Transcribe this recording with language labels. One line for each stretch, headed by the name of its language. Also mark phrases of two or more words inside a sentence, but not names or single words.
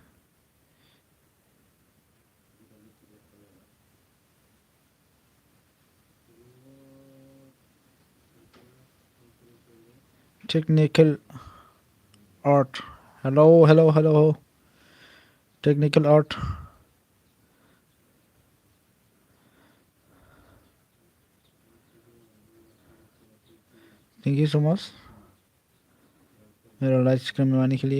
Hindi: टेक्निकेल आर्ट हेलौ टेक्निकेल आर्ट
English: thank you so much
Hindi: मेरा लाइव स्ट्रीम में आने के लिए।